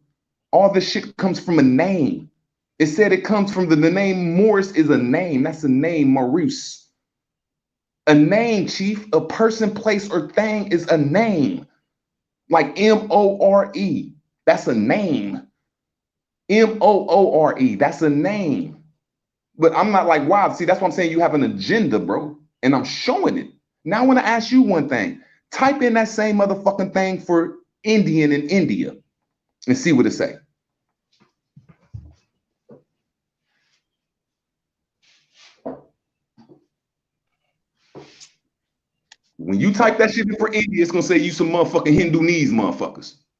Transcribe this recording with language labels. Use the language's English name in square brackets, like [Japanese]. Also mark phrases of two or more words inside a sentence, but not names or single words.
[English] All this shit comes from a name. It said it comes from the name Morris is a name. That's a name, Maurice. A name, Chief. A person, place, or thing is a name. Like M-O-R-E. That's a name. M-O-O-R-E. That's a name. But I'm not like, wow. See, that's what I'm saying. You have an agenda, bro. And I'm showing it. Now I want to ask you one thing. Type in that same motherfucking thing for Indian in India and see what it say. When you type that shit in for India, it's gonna say you some motherfucking Hindunese motherfuckers.